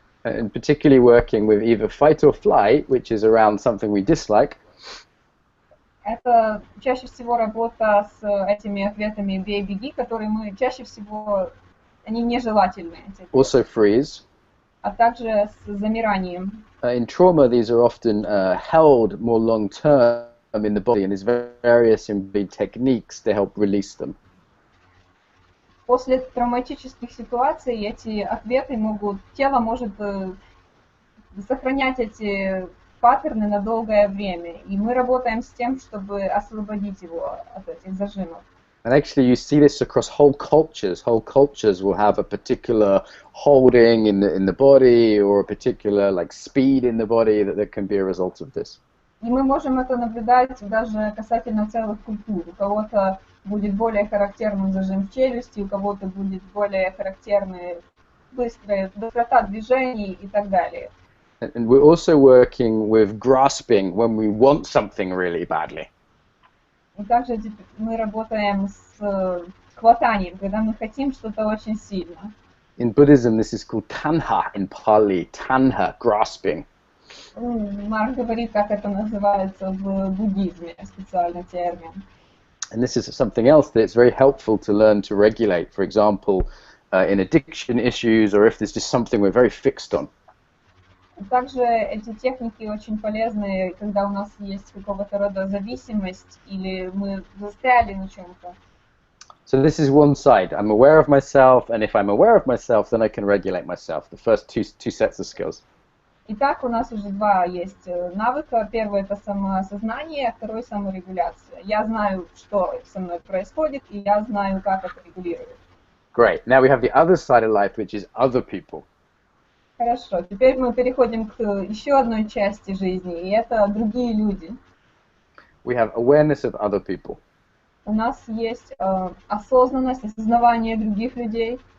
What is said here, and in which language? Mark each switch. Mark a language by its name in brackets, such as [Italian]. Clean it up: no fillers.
[English] And particularly working with either fight or flight, which is around something we dislike. [Russian] Это чаще всего работа с этими ответами «бей-беги», которые мы чаще всего, они нежелательные. [English] Also freeze. [Russian] А также с замиранием. [English] In trauma, these are often held more long-term in the body, and there's various techniques to help release them. [Russian] После травматических ситуаций эти ответы тело может сохранять эти паттерны на долгое время, и мы работаем с тем, чтобы освободить его от этих зажимов. [English] And actually, you see this across whole cultures. Whole cultures will have a particular holding in the body, or a particular speed in the body that can be a result of this. [Russian] И мы можем это наблюдать даже касательно целых культур. У кого-то будет более характерным зажим челюсти, у кого-то будет более характерная быстрота движений и так далее. [English] And we're also working with grasping when we want something really badly. [Russian] И также мы работаем с хватанием, когда мы хотим что-то очень сильно. [English] In Buddhism, this is called tanha in Pali, tanha, grasping. [Russian] Марк говорит, как это называется в буддизме, специальный термин. [English] And this is something else that it's very helpful to learn to regulate, for example, in addiction issues, or if there's just something we're very fixed on. [Russian] Также эти техники очень полезны, когда у нас есть какого-то рода зависимость, или мы застряли на чем-то. [English] So this is one side. I'm aware of myself, and if I'm aware of myself, then I can regulate myself. The first two sets of skills. [Russian] Итак, у нас уже два есть навыка. Первый — это самоосознание, а второй — саморегуляция. Я знаю, что со мной происходит, и я знаю, как это регулировать. [English] Great. Now we have the other side of life, which is other people. [Russian] Хорошо. Теперь мы переходим к еще одной части жизни, и это другие люди. [English] We have awareness of other people. [Russian] У нас есть осознанность, осознавание других людей,